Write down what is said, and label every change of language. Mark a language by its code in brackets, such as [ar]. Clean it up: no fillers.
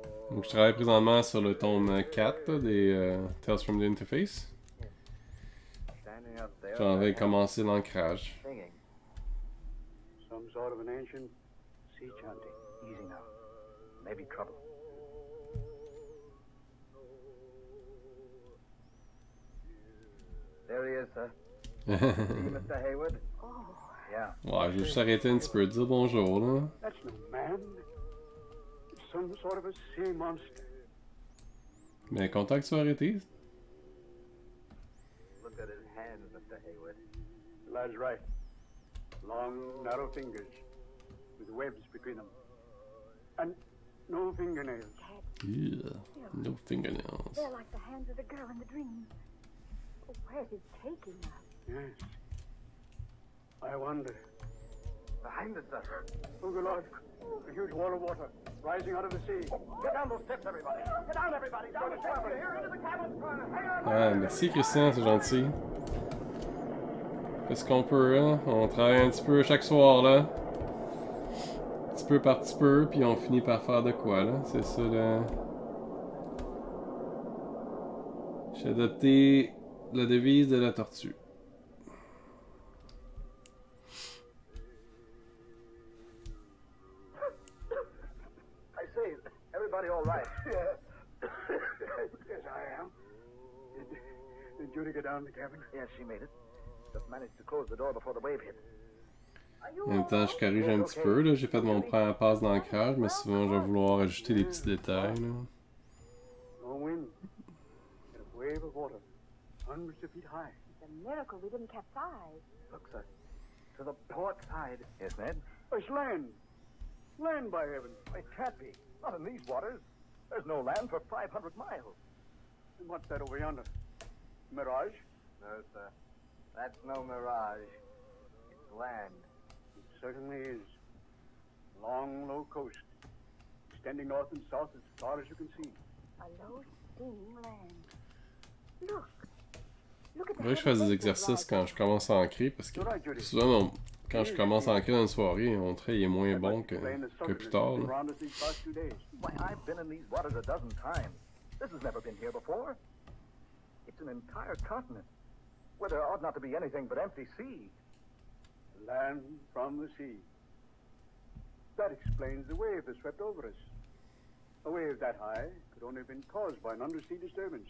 [fr] Donc, je travaille présentement sur le tome 4 là, des Tales from the Interface. J'en vais commencer l'ancrage. [en] Singing. Some sort of an ancient sea chanty. Easy now. Maybe trouble. There he is, sir. See, Mr. Hayward? Oh. Yeah. [fr] Ouais, je vais juste arrêter un petit peu, dire bonjour, là. [en] That's no man. It's some sort of a sea monster. [fr] Mais content que tu sois arrêté. [en] Look at his hands, Mr. Hayward. The lad's right. Long, narrow fingers with webs between them. And no fingernails. Yeah, no fingernails. They're like the hands of the girl in the dream. Oh, where's it taking us? Yes. I wonder. Behind us, sir. Oh, good Lord. A huge wall of water rising out of the sea. Get down those steps, everybody. Get down, everybody. Down the steps. Here into the cabin. [fr] Ah, merci Christian, c'est gentil. Fais ce qu'on peut, hein. On travaille un petit peu chaque soir, là. Petit peu par petit peu, puis on finit par faire de quoi, là. C'est ça, là. J'ai adopté la devise de la tortue. [en] I say, everybody all right? Yes, I am. Did Judy get down in the cabin? Yes, she made it. Just managed to close the door before the wave hit. [fr] En même temps, je corrige un petit peu. Là. J'ai fait mon première passe d'ancrage, mais souvent, je vais vouloir ajouter des petits détails. Là. [en] No wind. And a wave of water, hundreds of feet high. It's a miracle we didn't capsize. Look, sir. To the port side. Yes, Ned? It's land. Land, by heaven. It can't be. Not in these waters. There's no land for 500 miles. And what's that over yonder? Mirage? No, sir. That's no mirage. It's land. It certainly is. Long, low coast. Extending north and south as far as you can see. A low, steaming land. Look. Look at the [fr] Faudrait que je fasse des exercices quand je commence à ancrer, parce que [en] You're right, Judy. [fr] souvent, quand je commence à ancrer dans une soirée, mon trait est moins bon que plus tard. Là. [en] Around us these past 2 days. Why, I've been in these waters a dozen times. This has never been here before. It's an entire continent, where there ought not to be anything but empty sea. Land from the sea. That explains the wave that swept over us. A wave that high could only have been caused by an undersea disturbance.